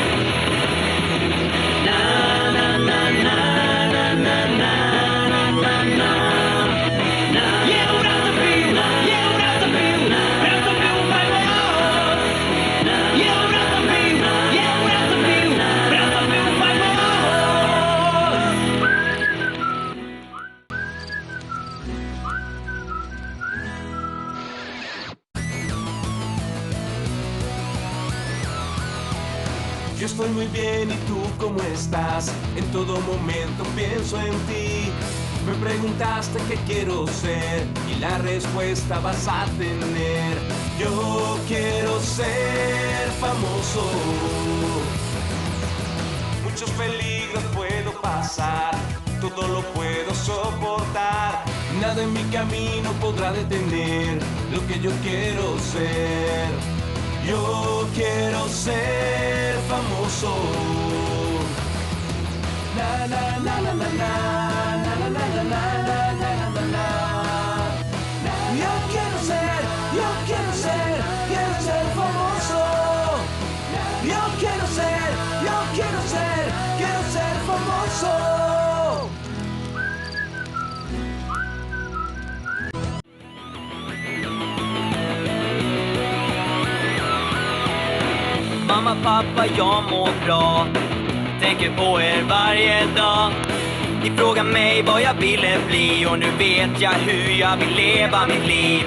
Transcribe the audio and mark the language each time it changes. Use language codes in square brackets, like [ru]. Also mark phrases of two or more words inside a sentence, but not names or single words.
[ro] Na na na na na na na na na na. Eu vreau să fiu, eu vreau să fiu, vreau să fiu faimos. Eu vreau să fiu, eu vreau să fiu, vreau să fiu faimos. [es] Yo estoy muy bien, ¿y tú cómo estás? En todo momento pienso en ti. Me preguntaste qué quiero ser y la respuesta vas a tener. Yo quiero ser famoso. Muchos peligros puedo pasar, todo lo puedo soportar. Nada en mi camino podrá detener lo que yo quiero ser. Yo quiero ser famoso. Na na na na na na na na na na na na na na. Yo quiero ser famoso. Yo quiero ser famoso. [sv] Mamma, pappa, jag mår bra. Tänker på er varje dag. Ni frågar mig vad jag ville bli, och nu vet jag hur jag vill leva mitt liv.